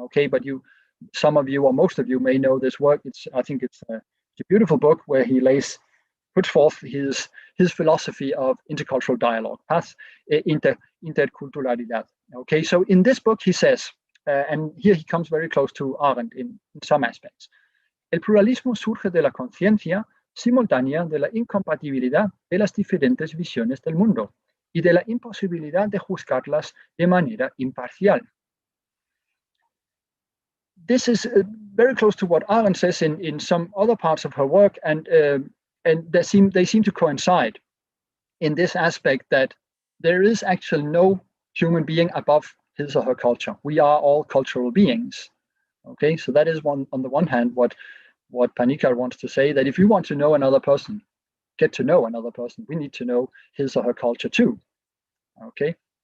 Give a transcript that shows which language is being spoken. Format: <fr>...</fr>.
<en>Okay, but some of you or most of you may know this work. I think it's a beautiful book where he puts forth his philosophy of intercultural dialogue, paz interculturalidad. Okay, so in this book he says, and here he comes very close to Arendt in some aspects.</en> <es>El pluralismo surge de la conciencia simultánea de la incompatibilidad de las diferentes visiones del mundo y de la imposibilidad de juzgarlas de manera imparcial.</es> <en>This is very close to what Arendt says in some other parts of her work, and they seem to coincide in this aspect, that there is actually no human being above his or her culture. We are all cultural beings. Okay, so that is on the one hand what Panikkar wants to say, that if you want to know another person, get to know another person, we need to know his or her culture too. Okay.</en>